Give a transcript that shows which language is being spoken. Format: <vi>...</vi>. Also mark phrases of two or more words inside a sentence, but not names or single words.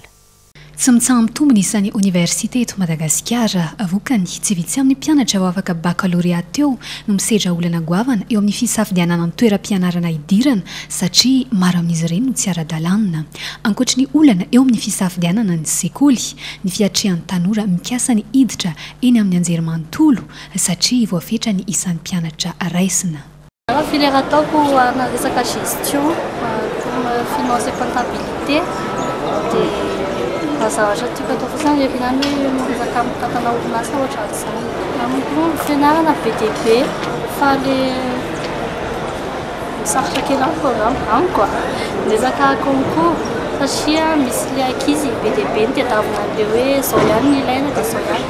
<mg>Tsy mitsamitombony isan'ny université eto Madagasikara avokany tsy vitsy amin'ny mpianatra ao afaka baccalauréat teo no misedra olana goavana eo amin'ny fisafidianana ny toeram-pianarana idirana satria maro amin'izy ireny no tsy ara-dalàna. Ankoatry ny olana eo amin'ny fisafidianana ny sekoly, ny fiatrehan'ny tanora mikasa ny hiditra eny amin'ny anjerimanontolo satria voafetra ny isan'ny mpianatra raisina. Filière ataoko ana resaka gestion,</mg> <fr>comme finance et comptabilité</fr> <mg>dia zavatra tiako atao fotsiny ampianarana hoe resaka mitantana orinasa ohatra izany. Amin'ny fianarana BTP fa le sarotra kely amin'ny programme amiko resaka concours satria misy le ankizy BTP ny tadiavina an'ilay hoe zao ihany ny ilaina dia zao ihany.</mg>